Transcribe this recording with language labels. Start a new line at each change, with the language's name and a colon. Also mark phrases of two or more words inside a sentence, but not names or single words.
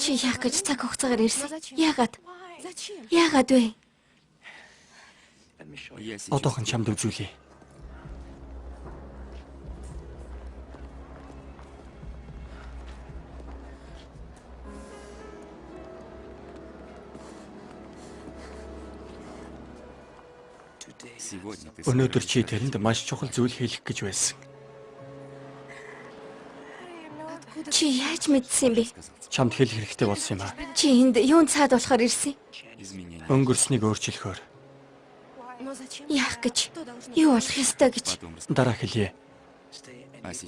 Mongolian: Чи яах гэж цаг хугацаагаар ирсэн? Яагаад?
Russian: Зачем?
Mongolian: Яагаад вэ?
Russian: Я сейчас.
Mongolian: Одоохон чамд үзүүлье.
Russian: Сегодня ты
Mongolian: Өнөөдөр чи тэрэнд маш чухал зүйл хэлэх гэж байсан.
Russian: Откуда?
Mongolian: Чи яаж мэдсэн юм бэ? Чамд хэлэх хэрэгтэй болсон юм аа. Чи энд юун цаад болохоор ирсэн?
Russian: изменения.
Mongolian: Өнгөрснийг өөрчлөхөөр
Russian: Но зачем?
Mongolian: Яах гэж?
Russian: Что должно?
Mongolian: Юу болох ёстой гэж?
Russian: Потом
Mongolian: дараа хэлье.
Russian: А сейчас